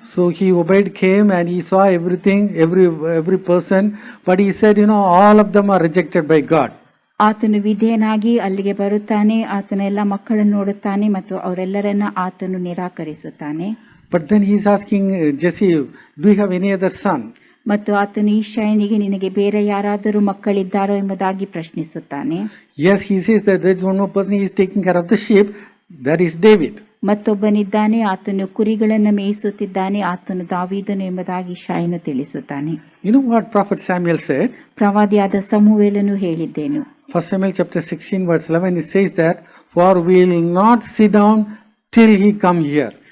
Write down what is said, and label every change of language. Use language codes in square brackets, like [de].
[en] So he obeyed, came and he saw everything, every person, but he said, all of them are rejected by God. [kn] ಆತನು ವಿಧೇಯನಾಗಿ ಅಲ್ಲಿಗೆ ಬರುತ್ತಾನೆ, ಆತನ ಎಲ್ಲ ಮಕ್ಕಳನ್ನು ನೋಡುತ್ತಾನೆ ಮತ್ತು ಅವರೆಲ್ಲರನ್ನ ಆತನು ನಿರಾಕರಿಸುತ್ತಾನೆ. [en] But then he is asking Jesse, do you have any other son? [kn] ಮತ್ತು ಆತನು ಈಶಾಯನಿಗೆ ನಿನಗೆ ಬೇರೆ ಯಾರಾದರೂ ಮಕ್ಕಳಿದ್ದಾರೋ ಎಂಬುದಾಗಿ ಪ್ರಶ್ನಿಸುತ್ತಾನೆ. [en] Yes, he says that there is one more person, he is taking care of the sheep, that is David. [kn] ಮತ್ತೊಬ್ಬನಿದ್ದಾನೆ, ಆತನು ಕುರಿಗಳನ್ನು ಮೇಯಿಸುತ್ತಿದ್ದಾನೆ, ಆತನು ದಾವೀದನು ಎಂಬುದಾಗಿ ಈಶಾಯನು ತಿಳಿಸುತ್ತಾನೆ. [en] You know what Prophet Samuel said? [kn] ಪ್ರವಾದಿಯಾದ ಸಮುವೇಲನು ಹೇಳಿದ್ದೇನು. [en] 1 Samuel chapter 16 verse 11, it says that, for we will not sit down till he come here.